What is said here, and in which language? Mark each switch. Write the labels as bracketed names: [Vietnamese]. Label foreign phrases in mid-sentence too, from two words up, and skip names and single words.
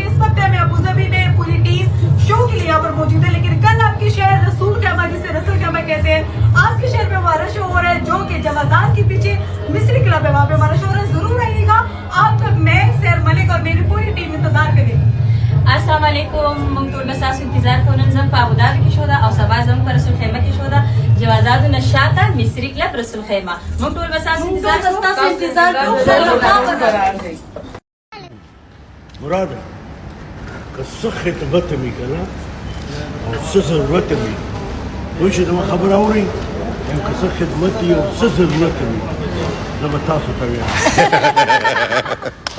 [Urdu] اس وقت میں ابوظہبی میں پوری ٹیم شو کے لیے یہاں پر موجود ہے، لیکن کل آپ کے شہر رسول کیمہ، جسے رسول کیمہ کہتے ہیں، آج کے شہر میں ہمارا شو ہو رہا ہے، جو کہ جوادار کے پیچھے مصری کلب ہے، وہاں پے ہمارا شو ہو رہا ہے. ضرور آئیے گا. آپ تک میں سیر ملک اور میری پوری ٹیم انتظار کرے گی. [Arabic] السلام علیکم, [Pashto] मोږ ټول به ستاسو انتظار کوو. نن زموږ په ابوظبي کې شو ده او سبا زموږ په رسول خیمه کې شو ده، جوازادو نه شاته مصري کلب رسول خیمه. موږ ټول به ستاسو انتظار کوو. مراد که څه خدمت مې کنه او څه ضرورت مې وای چې زما خبره اورئ او که څه خدمت وي او څه ضرورت مې زه به تاسو ته وایم.